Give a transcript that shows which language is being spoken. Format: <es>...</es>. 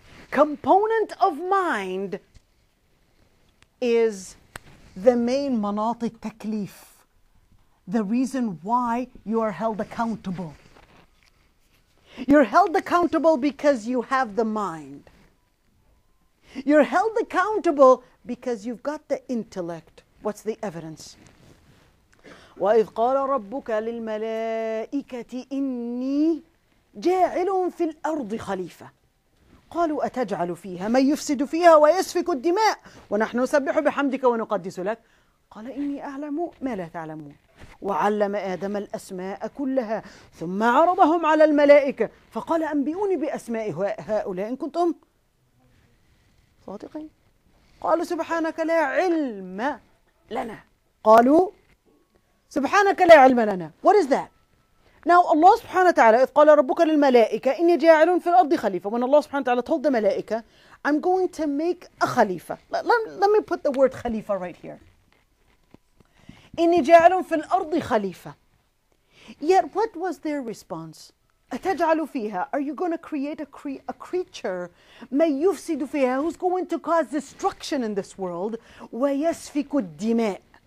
<en>Component of mind is the main manati taklif, the reason why you are held accountable. You're held accountable because you have the mind. You're held accountable because you've got the intellect. What's the evidence?</en> <ar>وَإِذْ قَالَ رَبُّكَ لِلْمَلَائِكَةِ إِنِّي جَاعِلٌ فِي الْأَرْضِ خَلِيفَةً قالوا أتجعل فيها من يفسد فيها ويسفك الدماء ونحن نسبح بحمدك ونقدس لك قال إني أعلم ما لا تعلمون وعلم آدم الأسماء كلها ثم عرضهم على الملائكة فقال أنبئوني بأسماء هؤلاء إن كنتم صادقين قالوا سبحانك لا علم لنا قالوا سبحانك لا علم لنا.</ar> <en>What is that?</en> <ar>Now Allah subhanahu wa ta'ala إذ قال ربك للملائكة إني جاعل في الأرض خليفة.</ar> <en>When Allah subhanahu wa ta'ala told the malaika, I'm going to make a khalifa. Let me put the word khalifa right here.</en> <ar>إني جاعل في الأرض خليفة.</ar> <en>Yet what was their response?</en> <ar>أتجعل فيها.</ar> <en>Are you going to create a creature</en> <ar>من يفسد فيها,</ar> <en>who's going to cause destruction in this world,</en> <ar>ويسفك الدماء,</ar>